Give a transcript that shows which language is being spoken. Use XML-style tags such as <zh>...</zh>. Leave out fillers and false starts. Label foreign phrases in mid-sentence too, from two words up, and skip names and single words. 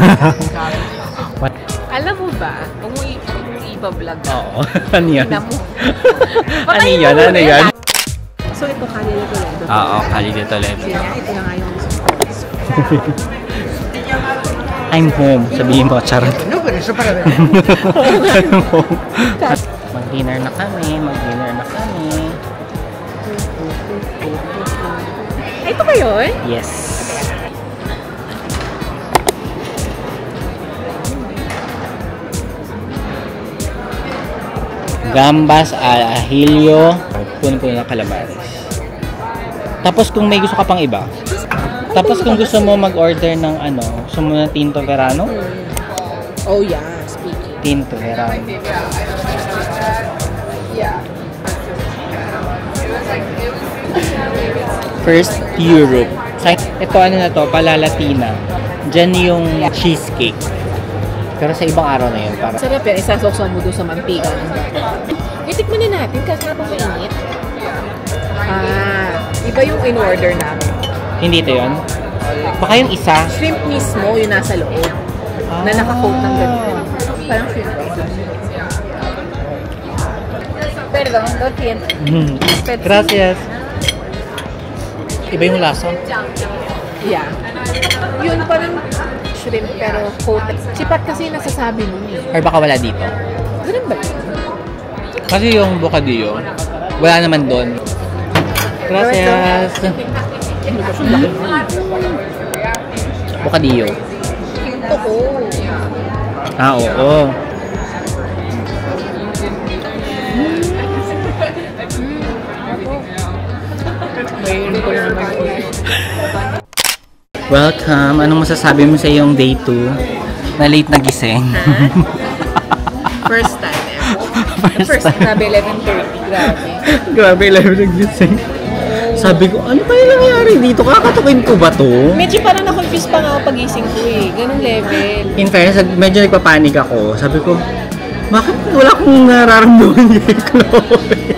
<tl>Alam mo ba, kung iba-vlog ka, Oo. Ano yan? tignan mo. Ano yan? Ano yan? So ito, Calle de Toledo. Oo, Calle de Toledo. Sige nga, ito na nga yung</tl> <en>I'm home.</en> <tl>Sabihin mo, charot. No, pero isa para rin.</tl> <en>I'm home.</en> <tl>Mag-dinner na kami. Ito ba yun? Yes.</tl> <es>Gambas al ajillo,</es> <tl>puno-puno ng calamares. Tapos kung may gusto ka pang iba. Tapos kung gusto mo mag-order ng gusto mo ng Tinto Verano?</tl> <en>Oh yeah, speaking.</en> <tl>Tinto Verano. Yeah.</tl> <en>First Europe.</en> <tl>Ito na to, Palalatina. Diyan yung cheesecake. Pero sa ibang araw na yun. Para Sarap yan, isasoksan mo doon sa mantika. Itikman na natin kasi habang mainit. Iba yung in-order namin. hindi ito yun? Baka yung isa. Shrimp mismo, yung nasa loob. Na naka-coat ng ganito. Parang shrimp.</tl> <es>Perdón, lo siento. Gracias.</es> <tl>Iba yung lasa. Yeah. Yun parang shrimp pero coated. Chipat kasi nasasabi mo eh. Or baka wala dito. Ganun ba yun? Kasi yung bocadillo, wala naman doon.</tl> <es>Gracias. Bocadillo.</es> <tl>Oo. Ah, oo. Welcome. Anong masasabi mo sa iyong day 2 na late nagising?</tl> <en>First time ever. First time.</en> <tl>Grabe, 11:30. Grabe. Grabe, 11 nagising. Sabi ko, ano kaya nangyari dito? Kakatukin ko ba to? Medyo parang na-confuse pa nga ako pagising ko eh. Ganun level.</tl> <en>In fairness,</en> <tl>medyo nagpapanik ako. Sabi ko, bakit wala akong nararamdaman kay Chloe?</tl>